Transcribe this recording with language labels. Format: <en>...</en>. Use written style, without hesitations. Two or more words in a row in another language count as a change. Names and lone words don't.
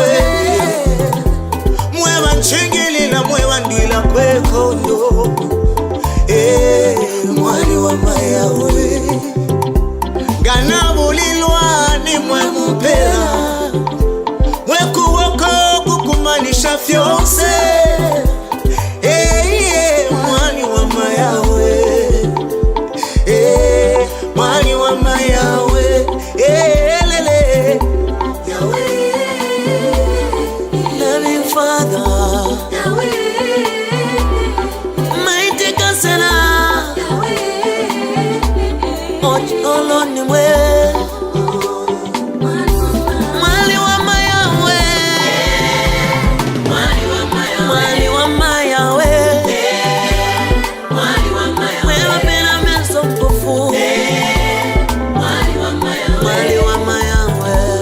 <bem>mwewa nchengilila mwewa ndila kwekondo mwali wa mayawe gana bulilwa ni mwe mupela weku wako kukumanisha fyonse mwali wa mayawe mwali wa mayawe lele Yawe</bem> <en>loving father Yawe mighty counselor</en> <bem>Olo ni mwe mwali wa mayawe mwali wa mayawe mwewa pena menso mpofu mwali wa mayawe mwali wa mayawe</bem>